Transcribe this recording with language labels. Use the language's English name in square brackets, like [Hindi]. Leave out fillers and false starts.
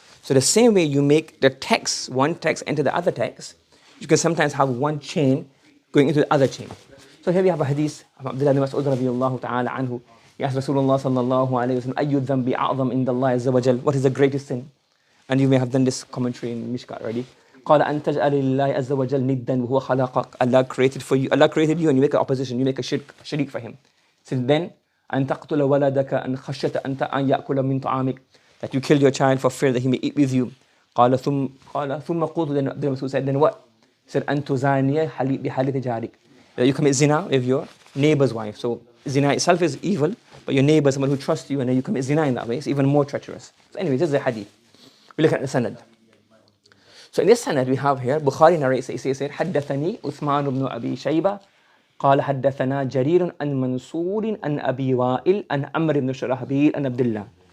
[English] So the same way you make the text, one text enter the other text, you can sometimes have one chain going into the other chain. So here we have a hadith of Abdullah ibn Mas'ud radiyallahu ta'ala anhu. He asked Rasulullah sallallahu alayhi wa sallam, [Arabic] Ayyu dhanbi a'zam inda Allah azza wa jal. [English] What is the greatest sin? And you may have done this commentary in Mishkat already. [Arabic] قال أن تجعل لله عز وجل ندا وهو خلقك. [English] Allah created you and you make an opposition, you make a shirk for him. So then, [Arabic] أن تقتل ولدك أن خشيت أن يأكل من طعامك. [English] That you kill your child for fear that he may eat with you. [Arabic] قال ثم قلت, [English] then Abdul Mas'ud said, then what? He said, [Arabic] أن تزاني بحالة جارك. [English] That you commit zina with your neighbor's wife. So zina itself is evil, but your neighbor, someone who trusts you, and then you commit zina in that way, it's even more treacherous. So anyway, this is the hadith. We look at the sanad. So in this sanad we have here, Bukhari narrates, he says, [Arabic] حدثني عثمان بن أبي شيبة قال حدثنا جرير عن منصور عن أبي وائل عن عمرو بن شرحبيل عن عبد الله.